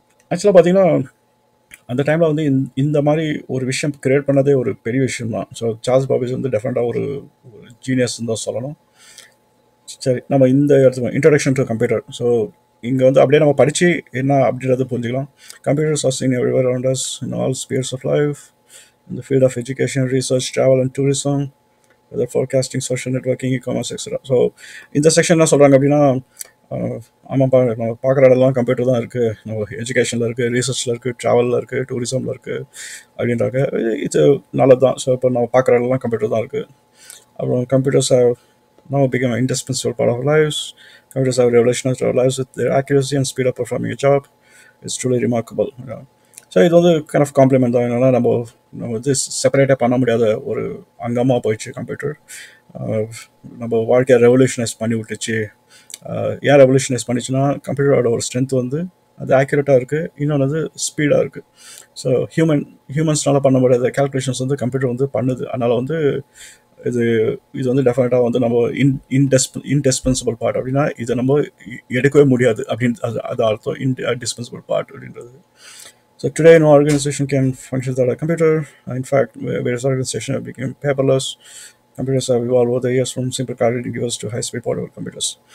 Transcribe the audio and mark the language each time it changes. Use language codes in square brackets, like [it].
[ta] ஆக்சுவலாக பார்த்தீங்கன்னா அந்த டைமில் வந்து இந்த மாதிரி ஒரு விஷயம் க்ரியேட் பண்ணதே ஒரு பெரிய விஷயம் தான். ஸோ சார்ல்ஸ் பாபேஜ் வந்து டெஃபினட்டாக ஒரு ஜீனியஸ்ன்னு தான் சொல்லணும். சரி, நம்ம இந்த இடத்துக்கு இன்ட்ரடக்ஷன் டு கம்ப்யூட்டர். ஸோ இங்கே வந்து அப்படியே நம்ம படித்து என்ன அப்படின்றத புரிஞ்சுக்கலாம். [en] Computers are seen everywhere around as in all spheres of life, in the field of education, research, travel and tourism, weather forecasting, social networking, e-commerce, etc. [ta] So இந்த section என்ன சொல்கிறாங்க அப்படின்னா, ஆமாப்பா நம்ம பார்க்குற இடம்லாம் கம்ப்யூட்டர் தான் இருக்குது, நம்ம எஜுகேஷனில் இருக்குது, ரிசர்ச்சில் இருக்குது, ட்ராவலில் இருக்குது, டூரிசமில் இருக்குது அப்படின்றாங்க. இது நல்லது தான். ஸோ இப்போ நம்ம பார்க்குற இடம்லாம் கம்ப்யூட்டர் தான் இருக்குது. [en] அப்புறம் computers now become an indispensable part of our lives. Computers have revolutionized our lives with their accuracy and speed of performing a job. It's truly remarkable. [ta] So இது வந்து கைண்ட் ஆஃப் காம்ப்ளிமெண்ட் தான். என்னன்னா நம்ம வந்து செப்பரேட்டாக பண்ண முடியாத ஒரு அங்கமாக போயிடுச்சு கம்ப்யூட்டர். நம்ம வாழ்க்கையை ரெவல்யூஷனைஸ் பண்ணி விட்டுச்சு. ஏன் ரெவல்யூஷனைஸ் பண்ணிச்சுன்னா, கம்ப்யூட்டரோட ஒரு ஸ்ட்ரென்த் வந்து அது ஆக்யூரேட்டாக இருக்குது, இன்னொன்று வந்து ஸ்பீடாக இருக்குது. ஸோ ஹியூமன்ஸ்னால பண்ண முடியாத கேல்குலேஷன்ஸ் வந்து கம்ப்யூட்டர் வந்து பண்ணுது. அதனால் வந்து இது இது வந்து டெஃபினட்டாக வந்து நம்ம இன்டிஸ்பென்சிபிள் பார்ட். அப்படின்னா இதை நம்ம எடுக்கவே முடியாது அப்படின்னு அது அர்த்தம், இன்டிஸ்பென்சிபிள் பார்ட் அப்படின்றது. [en] So today, no organization can function without a computer. In fact, various organizations have become paperless. Computers have evolved over the years from simple calculating devices to high-speed portable computers.